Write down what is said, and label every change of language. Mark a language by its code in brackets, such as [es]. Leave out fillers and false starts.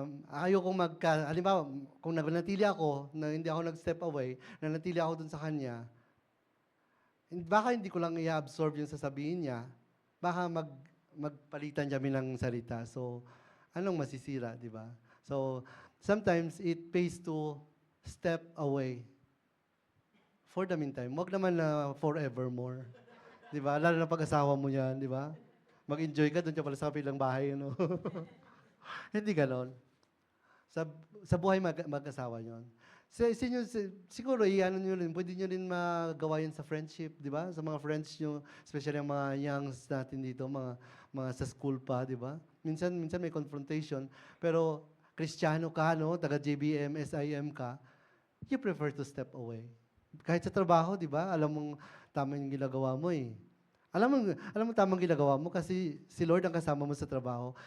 [tl] Halimbawa, kung nanatili ako, na hindi ako nag-step away, nanatili ako dun sa kanya, baka hindi ko lang i-absorb yung sasabihin niya, baka magpalitan kami ng salita. So, anong masisira, di ba? [en] So, sometimes it pays to step away. For the meantime, [tl] wag naman na forevermore. Di ba? Lalo na pag-asawa mo yan, di ba? Mag-enjoy ka, doon ka pala sa kapilang bahay, ano? Hindi ganon. Sa buhay mag-asawa nyo. Siguro, nyo rin, pwede nyo rin magawa yun sa friendship, di ba? Sa mga friends nyo, especially ang mga youngs natin dito, mga sa school pa, di ba? Minsan may confrontation, pero Kristiyano ka, no? [en] Taga JBM, SIM ka, you prefer to step away. [tl] Kahit sa trabaho, di ba? Alam mong tama yung ginagawa mo eh. Alam mo tamang ginagawa mo kasi si Lord ang kasama mo sa trabaho.